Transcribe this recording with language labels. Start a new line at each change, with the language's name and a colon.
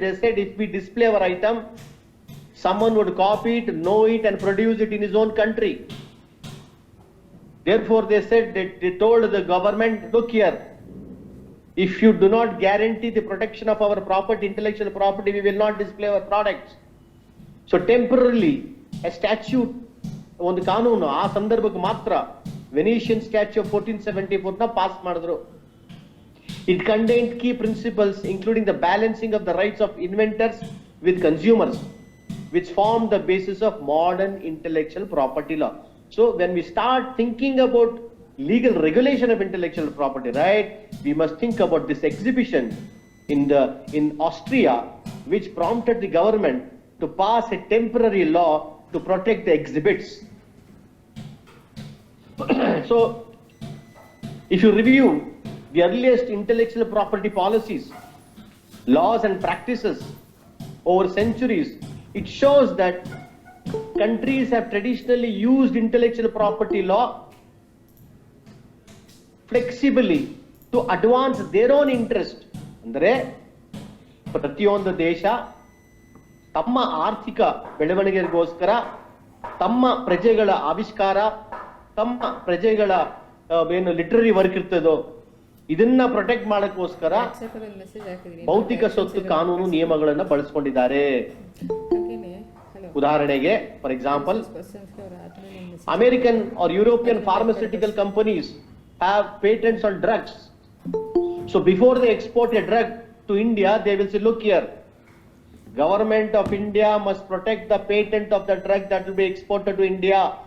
English: They said if we display our item, someone would copy it, know it and produce it in his own country. Therefore they said that they told the government, look here, if you do not guarantee the protection of our property, intellectual property, we will not display our products. So temporarily a statute,
Kannada: ಒಂದು ಕಾನೂನು ಆ ಸಂದರ್ಭಕ್ಕೆ ಮಾತ್ರ
English: Venetian statute of 1474
Kannada: ನ pass ಮಾಡಿದ್ರು.
English: It contained key principles including the balancing of the rights of inventors with consumers, which form the basis of modern intellectual property law. So when we start thinking about legal regulation of intellectual property right, we must think about this exhibition in Austria, which prompted the government to pass a temporary law to protect the exhibits. So if you review the earliest intellectual property policies, laws and practices over centuries, it shows that countries have traditionally used intellectual property law flexibly to advance their own interest.
Kannada: ಅಂದರೆ ಪ್ರತಿಯೊಂದು ದೇಶ ತಮ್ಮ ಆರ್ಥಿಕ ಬೆಳವಣಿಗೆಗೋಸ್ಕರ, ತಮ್ಮ ಪ್ರಜೆಗಳ ಆವಿಷ್ಕಾರ, ತಮ್ಮ ಪ್ರಜೆಗಳ ಏನು ಲಿಟರರಿ ವರ್ಕ್ ಇರ್ತದೋ ಇದನ್ನ ಪ್ರೊಟೆಕ್ಟ್ ಮಾಡಕ್ಕೋಸ್ಕರ ಭೌತಿಕ ಸ್ವತ್ತು ಕಾನೂನು ನಿಯಮಗಳನ್ನ ಬಳಸ್ಕೊಂಡಿದ್ದಾರೆ. ಉದಾಹರಣೆಗೆ,
English: For example, American or European pharmaceutical companies have patents on drugs. So before they export a drug to India, they will say, look here, government of India must protect the patent of the drug that will be exported to India.